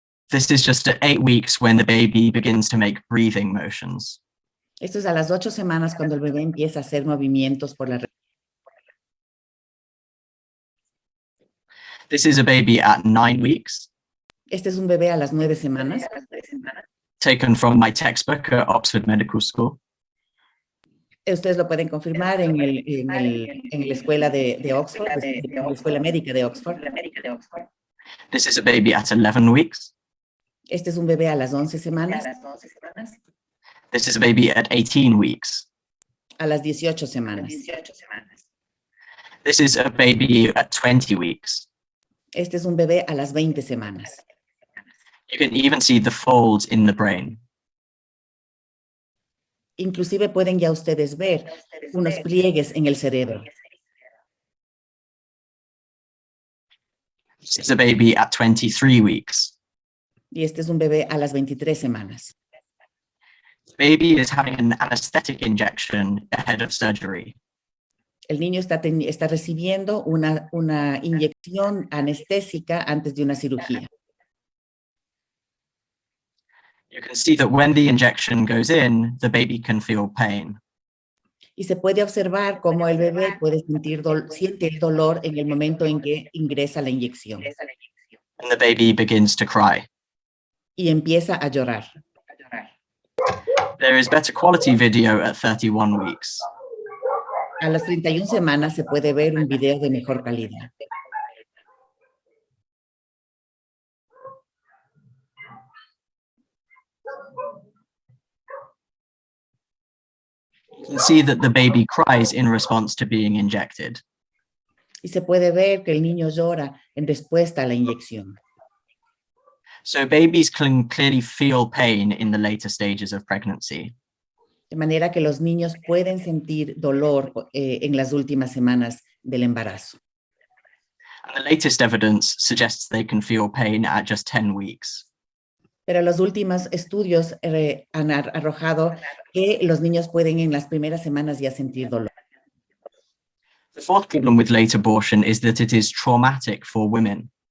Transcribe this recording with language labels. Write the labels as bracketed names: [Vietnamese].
[English] This is just at 8 weeks when the baby begins to make breathing motions. [Spanish] Esto es a las 8 semanas cuando el bebé empieza a hacer movimientos por la. [English] This is a baby at 9 weeks. [Spanish] Este es un bebé a las 9 semanas. [English] Taken from my textbook at Oxford Medical School. [Spanish] Ustedes lo pueden confirmar en la escuela de Oxford, en la escuela médica de Oxford. [English] This is a baby at 11 weeks. [Spanish] Este es un bebé a las 11 semanas. [English] This is a baby at 18 weeks. [Spanish] A las 18 semanas. [English] This is a baby at 20 weeks. [Spanish] Este es un bebé a las 20 semanas. [English] You can even see the folds in the brain. [Spanish] Inclusive pueden ya ustedes ver unos pliegues en el cerebro. [English] This is a baby at 23 weeks. [Spanish] Y este es un bebé a las 23 semanas. [English] The baby is having an anesthetic injection ahead of surgery. [Spanish] El niño está recibiendo una inyección anestésica antes de una cirugía. [English] You can see that when the injection goes in, the baby can feel pain. [Spanish] Y se puede observar cómo el bebé puede siente el dolor en el momento en que ingresa la inyección. [English] And the baby begins to cry. [Spanish] Y empieza a llorar. [English] There is better quality video at 31 weeks. [Spanish] A las 31 semanas se puede ver un video de mejor calidad. [English] You can see that the baby cries in response to being injected. [Spanish] Y se puede ver que el niño llora en respuesta a la inyección. [English] So babies can clearly feel pain in the later stages of pregnancy. [Spanish] De manera que los niños pueden sentir dolor en las últimas semanas del embarazo. [English] And the latest evidence suggests they can feel pain at just 10 weeks. [Spanish] Pero los últimos estudios han arrojado que los niños pueden en las primeras semanas ya sentir dolor. [English] The fourth problem with late abortion is that it is traumatic for women.